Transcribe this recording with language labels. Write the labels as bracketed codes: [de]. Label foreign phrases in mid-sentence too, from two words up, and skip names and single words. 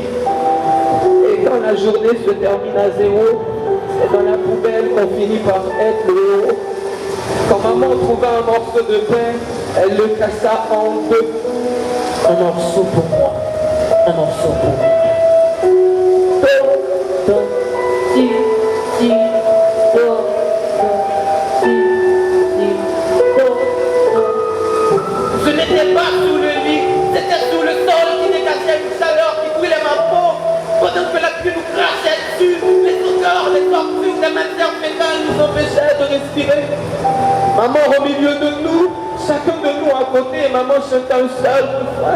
[fr] Et quand la journée se termine à 0, c'est dans la poubelle qu'on finit par être le héros. Quand maman trouva un morceau de pain, elle le cassa en 2. Un morceau pour moi, un morceau pour moi. Do, do, ti, ti, do, do, ti, ti, do, do. Ce n'était pas sous le lit, c'était sous le sol qui dégageait une chaleur qui brûlait ma peau. Pendant que la pluie nous crachait dessus, les odeurs, les tortures des matières fécales nous empêchaient de respirer. Maman au milieu de nous, chacun de nous à côté, maman chantait un seul refrain.